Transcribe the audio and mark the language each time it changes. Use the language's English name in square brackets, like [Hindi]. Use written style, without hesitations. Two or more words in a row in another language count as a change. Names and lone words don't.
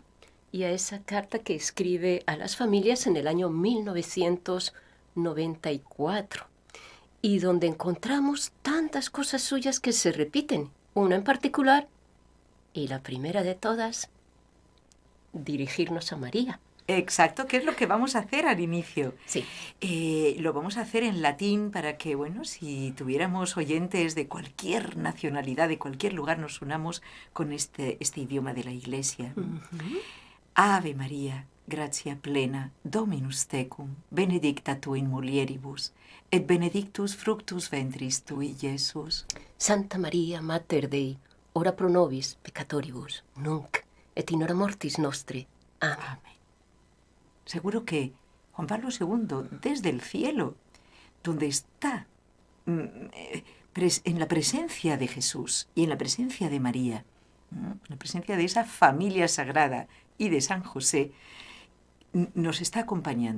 [Spanish] Y a esa carta que escribe a las familias en el año 1994, y donde encontramos tantas cosas suyas que se repiten, una en particular, y la primera de todas, dirigirnos a María. Exacto, que es lo que vamos a hacer al inicio. Sí. Lo vamos a hacer en latín para que, bueno, si tuviéramos oyentes de cualquier nacionalidad, de cualquier lugar, nos unamos con este idioma de la Iglesia. Uh-huh. [Latin] Ave Maria, gratia plena, Dominus tecum, benedicta tu in mulieribus, et benedictus fructus ventris tui, Iesus. Santa Maria, Mater Dei, ora pro nobis peccatoribus, nunc et in hora mortis nostre. [Spanish] Amén. Amén. Seguro que Juan Pablo II, desde el cielo, donde está, en la presencia de Jesús y en la presencia de María, en la presencia de esa familia sagrada y de San José, nos está acompañando.